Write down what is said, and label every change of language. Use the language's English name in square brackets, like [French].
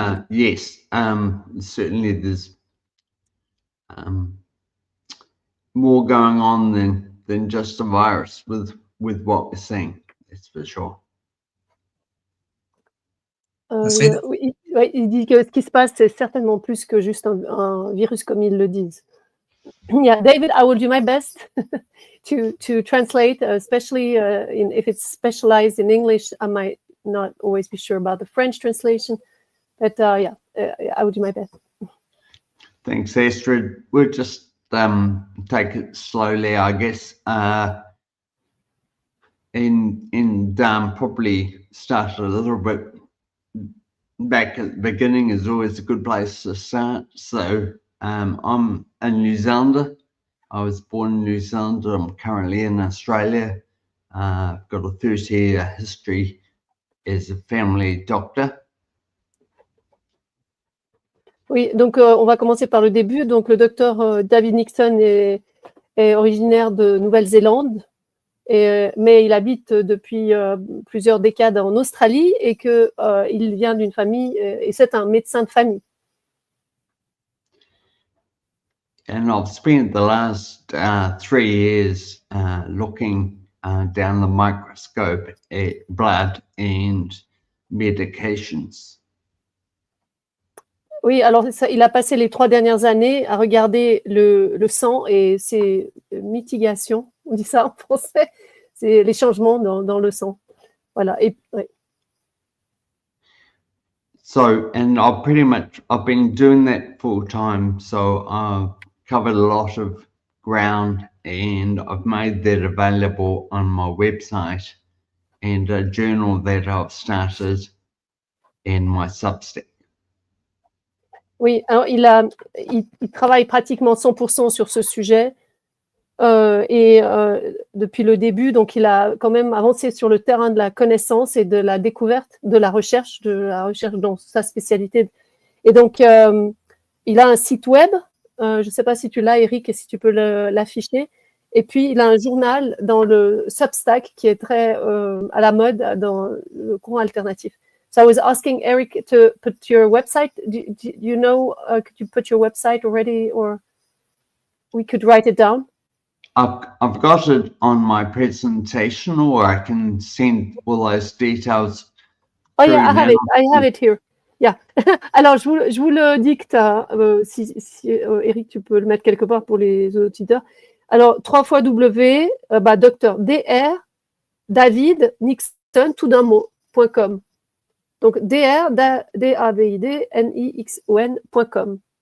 [English] Yes, certainly there's more going on than just a virus with what we're seeing, that's for sure. [French] Oui, il dit que ce qui se passe, c'est certainement plus que juste un virus comme ils le disent. [English] Yeah, David, I will do my best to translate, especially if it's specialized in English. I might not always be sure about the French translation, but I will do my best. Thanks, Astrid. We'll just take it slowly, I guess, and probably start a little bit back at the beginning is always a good place to start. So I'm a New Zealander. I was born in New Zealand. I'm currently in Australia. I've got a 30-year history as a family doctor. [French] Oui, donc on va commencer par le début. Donc le docteur David Nixon est originaire de Nouvelle-Zélande mais il habite depuis plusieurs décades en Australie et qu'il vient d'une famille, et c'est un médecin de famille. [English] And I've spent the last 3 years looking down the microscope at blood and medications. [French] Oui, alors il a passé les 3 dernières années à regarder le sang et ses mitigations, on dit ça en français, c'est les changements dans le sang. Voilà. Ouais. [English] So, and I've been doing that full time, so I've covered a lot of ground and I've made that available on my website and a journal that I've started in my Substack. [French] Oui, alors il travaille pratiquement 100% sur ce sujet depuis le début, donc il a quand même avancé sur le terrain de la connaissance et de la découverte, de la recherche dans sa spécialité. Et donc, il a un site web, je ne sais pas si tu l'as, Eric, et si tu peux l'afficher. Et puis, il a un journal dans le Substack qui est très à la mode dans le courant alternatif. [English] So I was asking Eric to put your website. Do you know, could you put your website already, or we could write it down? I've got it on my presentation, or I can send all those details. Oh yeah, I have it here. Yeah. [French] Alors, je vous le dicte, si Eric, tu peux le mettre quelque part pour les auditeurs. Alors, 3 fois W, Dr David Nixon, tout d'un mot.com. Donc, DAVIDNIXON.com.